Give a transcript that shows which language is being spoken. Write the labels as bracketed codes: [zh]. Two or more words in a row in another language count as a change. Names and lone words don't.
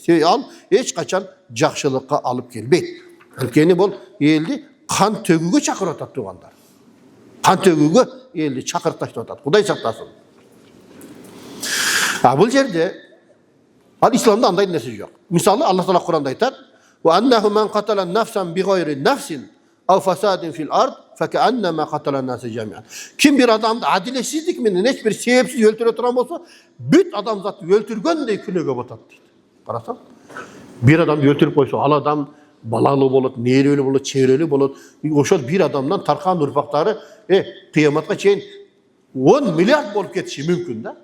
[ky] Себеби ал эч качан жакшылыкка алып келбейт. Анткени бул элди кан төгүүгө чакырып атат туугандар. Кан төгүүгө элди чакыртып атат. Кудай сактасын. Бул жерде ал исламда андай нерсе жок. Мисалы Аллах Таала Кур'анда айтат: [ar] "وأنه من قتل نفسا بغير نفس أو فساد في الأرض فكأنما قتل الناس جميعا." [ky] Ким бир адамды адилетсиздик менен эч бир себепсиз өлтүрө турган болсо, бүт адамзатты өлтүргөндөй күнөөгө батат дейт. Карасаң, бир адамды өлтүрүп койсо, ал адам балалуу болот, нээрелүү болот, чөйрөлүү болот. Ошол бир адамдан таркан урпактары кыяматка чейин 10 миллиард болуп кетиши мүмкүн да.